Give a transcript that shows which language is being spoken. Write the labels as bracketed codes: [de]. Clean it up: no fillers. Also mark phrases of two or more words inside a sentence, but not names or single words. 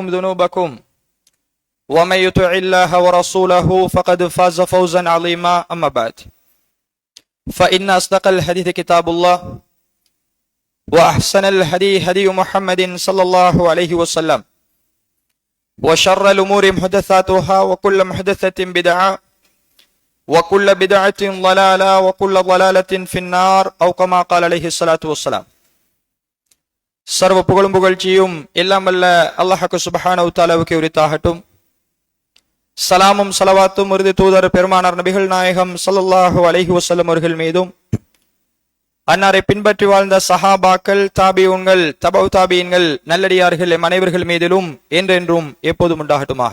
[ar] ذنوبكم ومن يطع الله ورسوله فقد فاز فوزا عظيما أما بعد فإن أصدق الحديث كتاب الله وأحسن الهدي هدي محمد صلى الله عليه وسلم وشر الأمور محدثاتها وكل محدثة بدعة وكل بدعة ضلالة وكل ضلالة في النار أو كما قال عليه الصلاة والسلام. [ta] சர்வ புகழும் புகழ்ச்சியும் எல்லாம் வல்ல அல்லாஹ்வுக்கு சுப்ஹானஹு தஆலாவுக்கு உரித்தாகட்டும். சலாமும் சலவாத்தும் இறுதி தூதர் பெருமானார் நபிகள் நாயகம் ஸல்லல்லாஹு அலைஹி வஸல்லம் அவர்கள் மீதும் அன்னாரை பின்பற்றி வாழ்ந்த சஹாபாக்கள், தாபிஊன்கள், தபவு தாபியின்கள், நல்லடியார்கள் எம் அனைவர்கள் மீதிலும் என்றென்றும் எப்போதும் உண்டாகட்டுமாக.